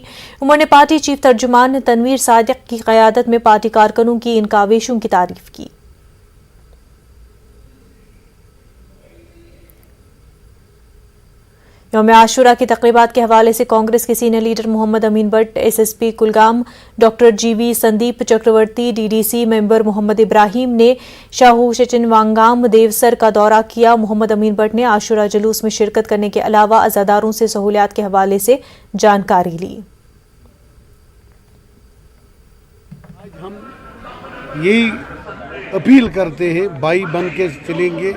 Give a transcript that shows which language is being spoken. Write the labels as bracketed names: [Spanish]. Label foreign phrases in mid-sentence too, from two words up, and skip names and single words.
[Urdu] عمر نے پارٹی چیف ترجمان تنویر صادق کی قیادت میں پارٹی کارکنوں کی ان کاوشوں کی تعریف کی۔ یوم عاشورہ کی تقریبات کے حوالے سے کانگریس کے سینئر لیڈر محمد امین بٹ، ایس ایس پی کلگام ڈاکٹر جی وی سندیپ چکرورتی، ڈی ڈی سی ممبر محمد ابراہیم نے شاہو شچن وانگام دیوسر کا دورہ کیا۔ محمد امین بٹ نے عاشورہ جلوس میں شرکت کرنے کے علاوہ عزاداروں سے سہولیات کے حوالے سے جانکاری لی۔ آج ہم یہی اپیل کرتے ہیں بھائی بن کے چلیں گے۔